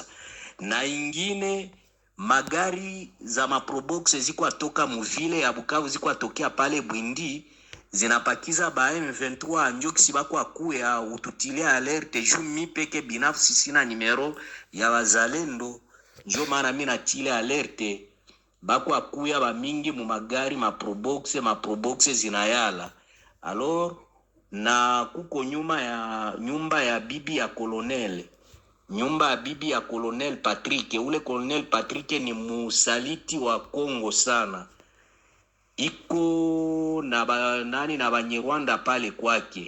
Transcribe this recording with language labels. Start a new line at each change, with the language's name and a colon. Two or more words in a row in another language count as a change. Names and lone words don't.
Swahili: Na ingine magari za maprobox ziko atoka muvile ya Bukavu, ziko atokea pale Bwindi, zinapakiza ba M23 njo kisibako akuya ututilia alerte. Juu mi peke binafsi sina nimero ya wazalendo, njo maana mimi natile alerte bako akuya ba mingi mu magari maprobox zinayala. Alors na kuko nyumba ya bibi ya colonel, nyumba ya bibi ya colonel Patrick. Ule colonel Patrick ni musaliti wa Kongo sana, iko na na Banyarwanda pale kwake.